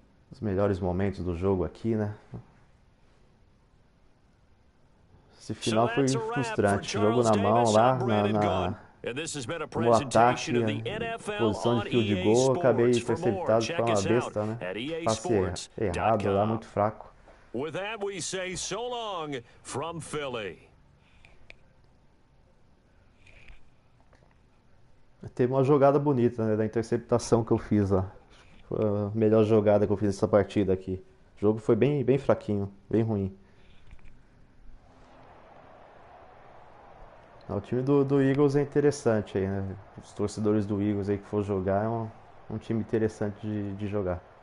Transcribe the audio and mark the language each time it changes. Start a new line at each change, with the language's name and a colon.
Portuguese: Os melhores momentos do jogo aqui, né? Esse final foi frustrante. Jogo na mão lá, no ataque, posição de field goal, acabei interceptado por uma besta, né? Passe errado lá, muito fraco.
English: With that, we say so long from Philly.
Portuguese: Teve uma jogada bonita, né, da interceptação que eu fiz lá. Foi a melhor jogada que eu fiz nessa partida aqui. O jogo foi bem fraquinho, bem ruim. O time do Eagles é interessante aí, né? Os torcedores do Eagles aí que for jogar é um time interessante de jogar.